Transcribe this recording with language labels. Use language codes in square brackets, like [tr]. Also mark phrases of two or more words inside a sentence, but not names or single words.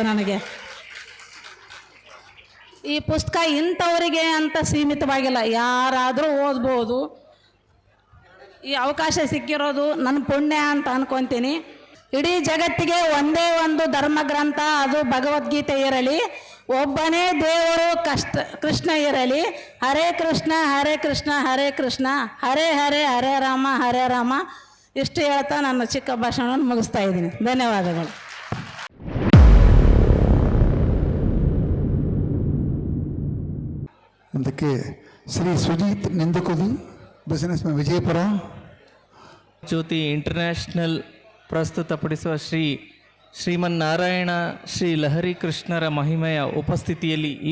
[kn] ನನಗೆ ಈ ಪುಸ್ತಕ ಇಂಥವರಿಗೆ ಅಂತ ಸೀಮಿತವಾಗಿಲ್ಲ, ಯಾರಾದರೂ ಓದ್ಬೋದು. ಈ ಅವಕಾಶ ಸಿಕ್ಕಿರೋದು ನನ್ನ ಪುಣ್ಯ ಅಂತ ಅನ್ಕೊತೀನಿ. ಇಡೀ ಜಗತ್ತಿಗೆ ಒಂದೇ ಒಂದು ಧರ್ಮಗ್ರಂಥ, ಅದು ಭಗವದ್ಗೀತೆ ಇರಲಿ. ಒಬ್ಬನೇ ದೇವರು ಕೃಷ್ಣ ಇರಲಿ. [sa] ಹರೇ ಕೃಷ್ಣ ಹರೇ ಕೃಷ್ಣ ಹರೇ ಕೃಷ್ಣ ಹರೇ ಹರೇ ಹರೇ ರಾಮ ಹರೇ ರಾಮ. [kn] ಇಷ್ಟು ಹೇಳ್ತಾ ನನ್ನ ಚಿಕ್ಕ ಭಾಷಣವನ್ನು ಮುಗಿಸ್ತಾ ಇದ್ದೀನಿ. ಧನ್ಯವಾದಗಳು. ಅದಕ್ಕೆ ಶ್ರೀ ಸುಜಿತ್ ನಿಂದಕೋದಿ, [en] business man, [kn] ವಿಜಯಪುರ. ಜ್ಯೋತಿ ಇಂಟರ್ನ್ಯಾಷನಲ್ ಪ್ರಸ್ತುತಪಡಿಸುವ ಶ್ರೀ ಶ್ರೀಮನ್ನಾರಾಯಣ ಶ್ರೀ ಲಹರಿ ಕೃಷ್ಣರ ಮಹಿಮೆಯ ಉಪಸ್ಥಿತಿಯಲ್ಲಿ ಈ